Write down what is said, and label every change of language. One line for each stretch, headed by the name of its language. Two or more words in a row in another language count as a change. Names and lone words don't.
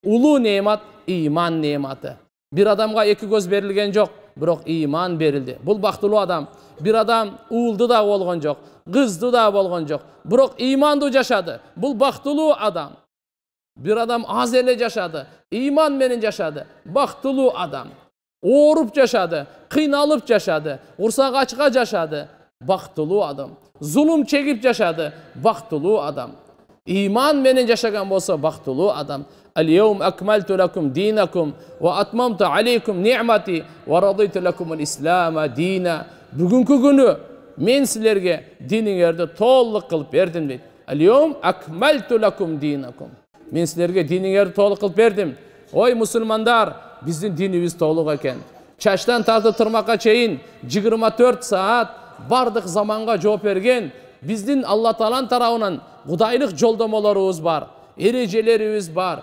Kyrgyz: Улуу немат иман нематы. Бир адамга эки көз берилген жоқ, бирок иман берилди. Бул бактылуу адам. Бир адам уулду да болгон жоқ, кызды да болгон жоқ, бирок имандуу жашады. Бул бактылуу адам. Бир адам аз эле жашады, иман менен жашады. Бактылуу адам. Ооруп жашады, кыйналып жашады, урсак ачка жашады. Бактылуу адам. Зулум чегип жашады. Бактылуу адам. Иман менен жашаган болсо бактылуу адам.
Arabic: اليوم أكملت لكم دينكم و أتممت عليكم نعمتي و رضيت لكم الإسلام دينا.
Kyrgyz: Бүгүнкү күнү мен силерге диниңерди толук кылып бердим дейт.
Arabic: اليوم أكملت لكم دينكم.
Kyrgyz: Мен силерге диниңерди толук кылып бердим. Ой мусулмандар, биздин динибиз толук экен. Чачтан тартып тырмакка чейин 24 саат бардык заманга жооп берген биздин Алла Тааланын тарабынан Кудайлык жолдомолорубуз бар, эрежелерибиз бар.